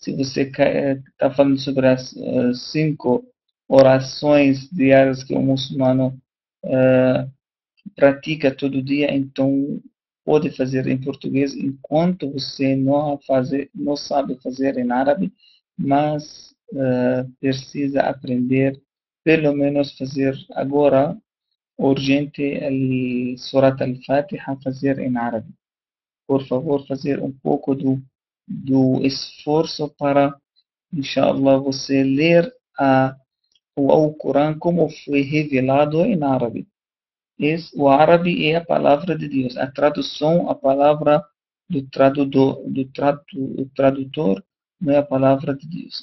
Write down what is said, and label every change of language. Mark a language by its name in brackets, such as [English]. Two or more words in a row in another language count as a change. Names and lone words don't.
[Portuguese] Se você está falando sobre as 5 orações diárias que o muçulmano pratica todo dia, então pode fazer em português enquanto você não sabe fazer em árabe, mas precisa aprender, pelo menos fazer agora, urgente, Surat al-Fatiha, fazer em árabe. Por favor, fazer um pouco do esforço para, inshallah, você ler o Alcorão como foi revelado em árabe. O árabe é a palavra de Deus. A tradução, a palavra do tradutor não é a palavra de Deus.